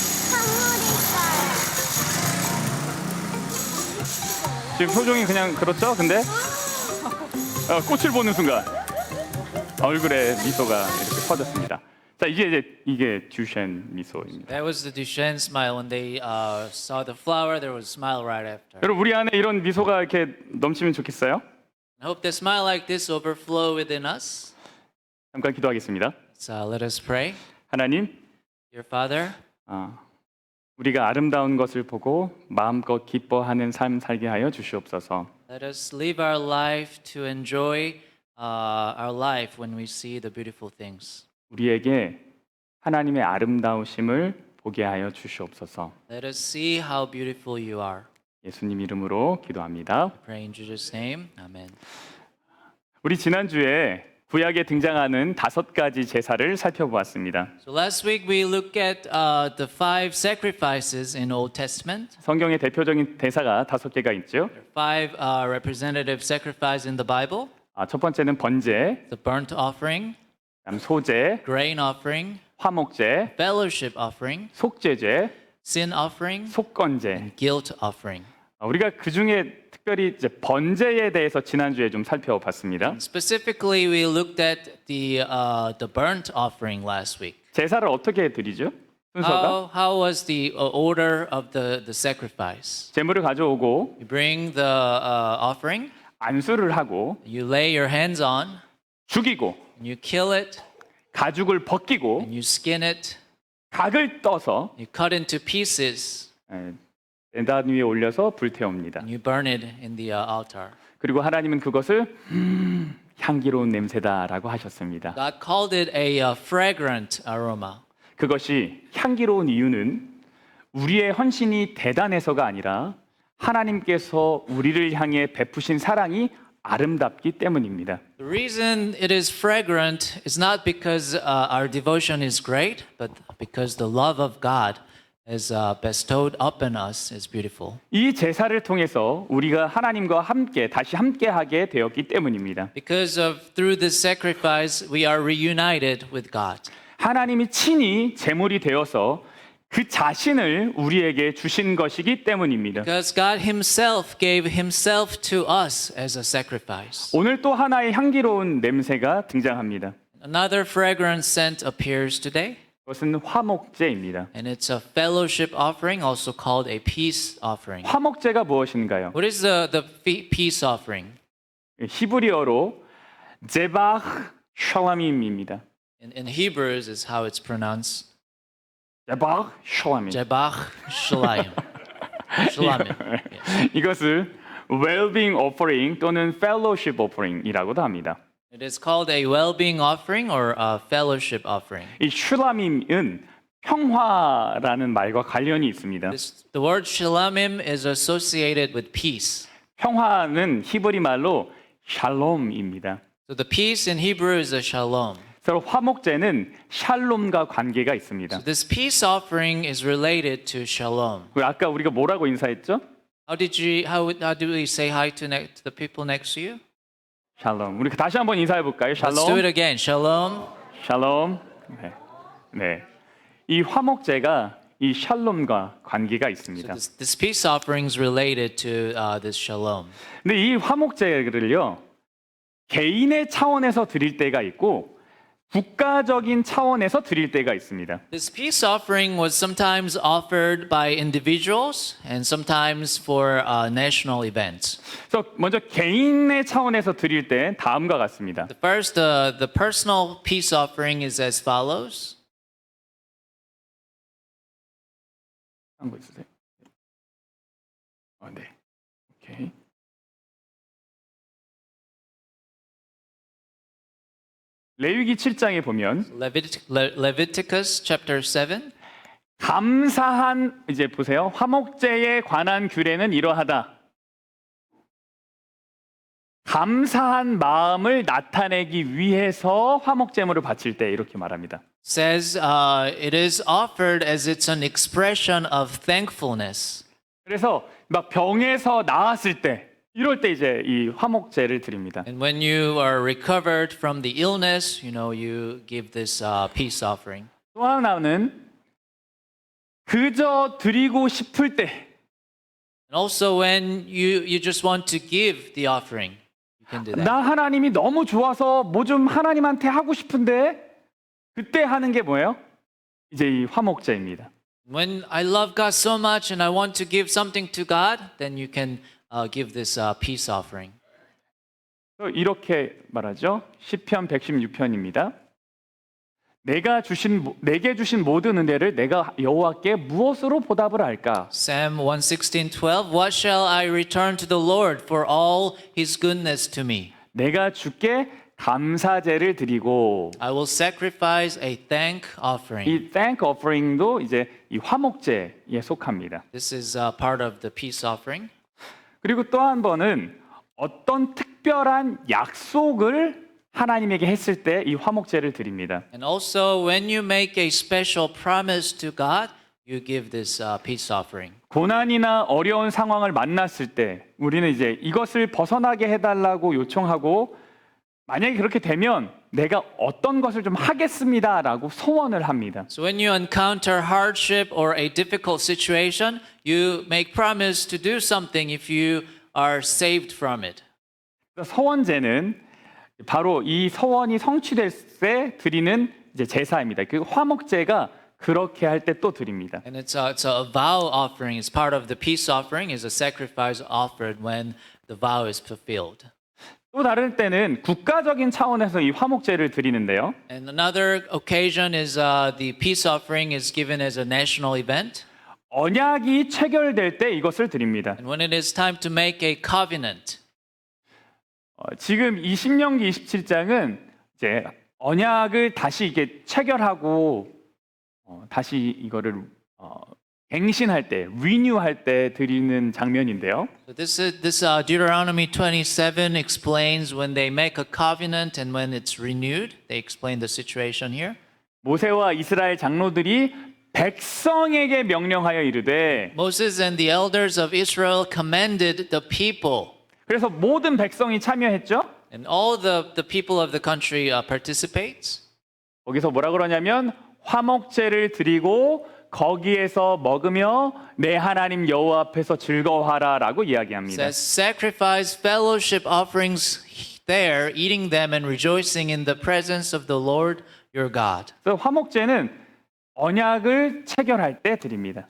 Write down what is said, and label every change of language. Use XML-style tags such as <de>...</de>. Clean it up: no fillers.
<ko>선물 있어요. 지금 표정이 그냥 그렇죠? 근데 꽃을 보는 순간 얼굴에 미소가 이렇게 퍼졌습니다. 자 이게 듀셴 미소입니다.</ko> <en>That was the Duchenne smile. When they saw the flower, there was a smile right after.</en> <ko>여러분 우리 안에 이런 미소가 이렇게 넘치면 좋겠어요?</ko> <en>I hope that smile like this overflow within us.</en> <ko>잠깐 기도하겠습니다.</ko> <en>So let us pray.</en> <ko>하나님,</ko> <en>Dear Father,</en> <ko>우리가 아름다운 것을 보고 마음껏 기뻐하는 삶 살게 하여 주시옵소서.</ko> <en>let us live our life to enjoy our life when we see the beautiful things.</en> <ko>우리에게 하나님의 아름다우심을 보게 하여 주시옵소서.</ko> <en>Let us see how beautiful you are.</en> <ko>예수님 이름으로 기도합니다.</ko> <en>Pray in Jesus' name. Amen.</en> <ko>우리 지난주에 구약에 등장하는 5가지 제사를 살펴보았습니다.</ko> <en>So last week we looked at the 5 sacrifices in Old Testament.</en> <ko>성경의 대표적인 대사가 5개가 있죠.</ko> <en>There are 5 representative sacrifices in the Bible.</en> <ko>첫 번째는 번제,</ko> <en>The burnt offering,</en> <ko>그다음 소제,</ko> <en>grain offering,</en> <ko>화목제,</ko> <en>fellowship offering,</en> <ko>속죄제,</ko> <en>sin offering,</en> <ko>속건제.</ko> <en>and guilt offering.</en> <ko>우리가 그 중에 특별히 이제 번제에 대해서 지난주에 좀 살펴봤습니다.</ko> <en>Specifically, we looked at the burnt offering last week.</en> <ko>제사를 어떻게 드리죠? 순서가</ko> <en>How was the order of the sacrifice?</en> <ko>제물을 가져오고</ko> <en>You bring the offering,</en> <ko>안수를 하고</ko> <en>you lay your hands on,</en> <ko>죽이고</ko> <en>and you kill it,</en> <ko>가죽을 벗기고</ko> <en>and you skin it,</en> <ko>각을 떠서</ko> <en>you cut into pieces,</en> <ko>단 위에 올려서 불태웁니다.</ko> <en>and you burn it in the altar.</en> <ko>그리고 하나님은 그것을 향기로운 냄새다라고 하셨습니다.</ko> <en>God called it a fragrant aroma.</en> <ko>그것이 향기로운 이유는 우리의 헌신이 대단해서가 아니라 하나님께서 우리를 향해 베푸신 사랑이 아름답기 때문입니다.</ko> <en>The reason it is fragrant is not because our devotion is great, but because the love of God is bestowed upon us is beautiful.</en> <ko>이 제사를 통해서 우리가 하나님과 함께 다시 함께하게 되었기 때문입니다.</ko> <en>Because of through this sacrifice we are reunited with God.</en> <ko>하나님이 친히 제물이 되어서 그 자신을 우리에게 주신 것이기 때문입니다.</ko> <en>Because God himself gave himself to us as a sacrifice.</en> <ko>오늘 또 하나의 향기로운 냄새가 등장합니다.</ko> <en>Another fragrant scent appears today,</en> <ko>그것은 화목제입니다.</ko> <en>and it's a fellowship offering, also called a peace offering.</en> <ko>화목제가 무엇인가요?</ko> <en>What is the peace offering?</en> <ko>히브리어로 제바흐 샬람임입니다.</ko> <en>In Hebrews is how it's pronounced.</en> <ko>제바흐 샬람임.</ko> <en>Jebach Shalayim. Shalamim. Yes.</en> <ko>이것을</ko> <en>well-being offering</en> <ko>또는</ko> <en>fellowship offering</en> <ko>이라고도 합니다.</ko> <en>It is called a well-being offering or a fellowship offering.</en> <ko>이 슐라밈은 평화라는 말과 관련이 있습니다.</ko> <en>The word shalamim is associated with peace.</en> <ko>평화는 히브리 말로 샬롬입니다.</ko> <en>So the peace in Hebrew is a shalom.</en> <ko>그래서 화목제는 샬롬과 관계가 있습니다.</ko> <en>So this peace offering is related to shalom.</en> <ko>그리고 아까 우리가 뭐라고 인사했죠?</ko> <en>How do we say hi to the people next to you?</en> <ko>샬롬. 우리 다시 한번 인사해 볼까요?</ko> <en>Let's do it</en> <ko>샬롬.</ko> <en>again. Shalom.</en> <ko>샬롬. 네. 네. 이 화목제가 이 샬롬과 관계가</ko> <en>So</en> <ko>있습니다.</ko> <en>this peace offering is related to this shalom.</en> <ko>근데 이 화목제를요. 개인의 차원에서 드릴 때가 있고 국가적인 차원에서 드릴 때가 있습니다.</ko> <en>This peace offering was sometimes offered by individuals and sometimes for national events.</en> <ko>그래서 먼저 개인의 차원에서 드릴 때 다음과 같습니다.</ko> <en>The first, the personal peace offering is as follows.</en> <ko>한 거 있으세요? 네. 오케이. 레위기 7장에 보면</ko> <en>Leviticus chapter 7.</en> <ko>감사한 이제 보세요. 화목제에 관한 규례는 이러하다. 감사한 마음을 나타내기 위해서 화목제물을 바칠 때 이렇게 말합니다.</ko> <en>Says it is offered as it's an expression of thankfulness.</en> <ko>그래서 막 병에서 나았을 때 이럴 때 이제 이 화목제를 드립니다.</ko> <en>And when you are recovered from the illness, you give this peace offering.</en> <ko>또 하나는 그저 드리고 싶을 때</ko> <en>And also when you just want to give the offering, you can do that.</en> <ko>나 하나님이 너무 좋아서 뭐 좀 하나님한테 하고 싶은데 그때 하는 게 뭐예요? 이제 이 화목제입니다.</ko> <en>When I love God so much and I want to give something to God, then you can give this peace offering.</en> <ko>이렇게 말하죠. 시편 116편입니다. 내게 주신 모든 은혜를 내가 여호와께 무엇으로 보답을 할까?</ko> <en>Psalm 116:12. What shall I return to the Lord for all his goodness to me?</en> <ko>내가 주께 감사제를 드리고</ko> <en>I will sacrifice a thank offering.</en> <ko>이 thank offering도 이제 이 화목제에 속합니다.</ko> <en>This is part of the peace offering.</en> <ko>그리고 또 한 번은 어떤 특별한 약속을 하나님에게 했을 때 이 화목제를 드립니다.</ko> <en>And also when you make a special promise to God, you give this peace offering.</en> <ko>고난이나 어려운 상황을 만났을 때 우리는 이제 이것을 벗어나게 해달라고 요청하고 만약에 그렇게 되면 내가 어떤 것을 좀 하겠습니다라고 소원을 합니다.</ko> <en>So when you encounter hardship or a difficult situation, you make promise to do something if you are saved from it.</en> <ko>서원제는 바로 이 서원이 성취될 때 드리는 이제 제사입니다. 그 화목제가 그렇게 할 때 또 드립니다.</ko> <en>And it's a vow offering. It's part of the peace offering. Is a sacrifice offered when the vow is fulfilled.</en> <ko>또 다른 때는 국가적인 차원에서 이 화목제를 드리는데요.</ko> <en>And another occasion is the peace offering is given as a national event.</en> <ko>언약이 체결될 때 이것을 드립니다.</ko> <en>And when it is time to make a covenant.</en> <ko>지금 이 신명기 27장은 이제 언약을 다시 이게 체결하고 다시 이거를 갱신할 때, 리뉴할 때 드리는 장면인데요.</ko> <en>So this Deuteronomy 27 explains when they make a covenant and when it's renewed. They explain the situation here.</en> <ko>모세와 이스라엘 장로들이 백성에게 명령하여 이르되</ko> <en>Moses and the elders of Israel commanded the people.</en> <ko>그래서 모든 백성이 참여했죠.</ko> <en>And all the people of the country participates.</en> <ko>거기서 뭐라 그러냐면 화목제를 드리고 거기에서 먹으며 내 하나님 여호와 앞에서 즐거워하라라고</ko> <en>It</en> <ko>이야기합니다.</ko> <en>says sacrifice fellowship offerings there, eating them and rejoicing in the presence of the Lord your God.</en> <ko>그래서 화목제는 언약을 체결할 때 드립니다.</ko>